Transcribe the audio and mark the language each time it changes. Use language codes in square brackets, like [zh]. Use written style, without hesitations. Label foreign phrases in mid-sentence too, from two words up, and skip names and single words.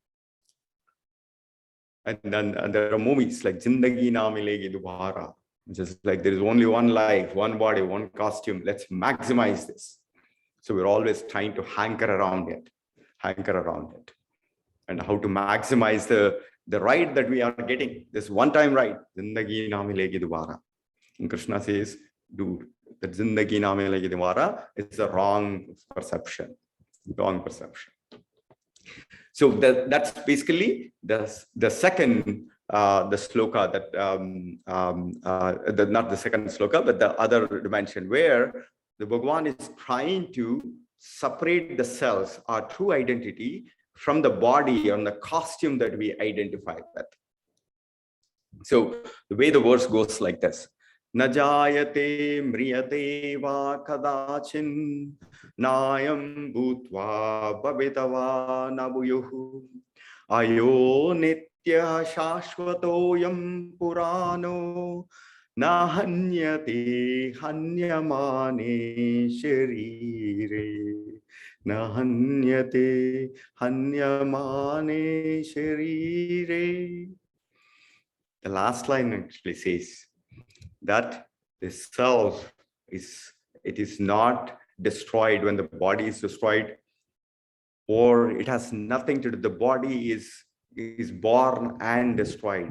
[en] And there are movies like Zindagi Na Milegi Dobara. Just like there is only one life, one body, one costume. Let's maximize this. So we're always trying to hanker around it. And how to maximize the ride that we are getting, this one-time ride. Zindagi na milegi dobara. And Krishna says, dude, that Zindagi na milegi dobara is a wrong perception. So that's basically the second the sloka that not the second sloka, but the other dimension where the Bhagavan is trying to separate the selves, our true identity, from the body and the costume that we identify with. So the way the verse goes like this: [sa] न जायते म्रियते वा कदाचिन् नायं भूत्वा भविता वा न भूयः अजो नित्यः शाश्वतोऽयं पुराणो न हन्यते हन्यमाने शरीरे. न हन्यते हन्यमाने शरीरे. [en] The last line actually says that the self is not destroyed when the body is destroyed, or it has nothing to do. The body is is born and destroyed.